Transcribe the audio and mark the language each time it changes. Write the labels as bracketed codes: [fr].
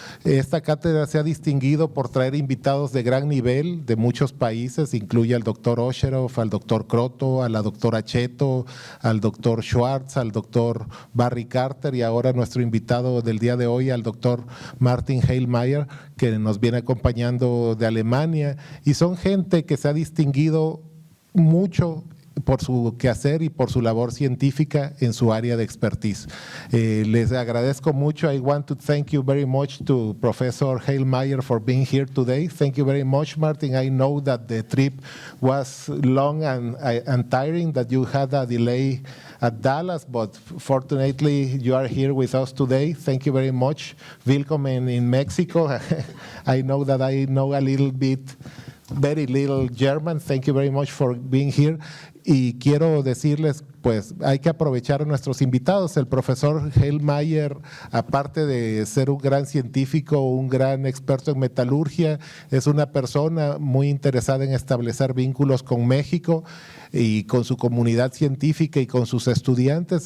[es] Esta cátedra se ha distinguido por traer invitados de gran nivel de muchos países, incluye al doctor Osheroff, al doctor Croto, a la doctora Cheto, al doctor Schwartz, al doctor Barry Carter y ahora nuestro invitado del día de hoy, al doctor Martin Heilmaier, que nos viene acompañando de Alemania, y son gente que se ha distinguido mucho por su quehacer y por su labor científica en su área de expertise. Les agradezco mucho. [en] I want to thank you very much to Professor Heilmaier for being here today. Thank you very much, Martin. I know that the trip was long and tiring, that you had a delay at Dallas, but fortunately you are here with us today. Thank you very much. [de] Willkommen in Mexico. [en] I know that I know a little bit, very little German. Thank you very much for being here. [es] Y quiero decirles, pues hay que aprovechar a nuestros invitados. El profesor Heilmaier, aparte de ser un gran científico, un gran experto en metalurgia, es una persona muy interesada en establecer vínculos con México y con su comunidad científica y con sus estudiantes.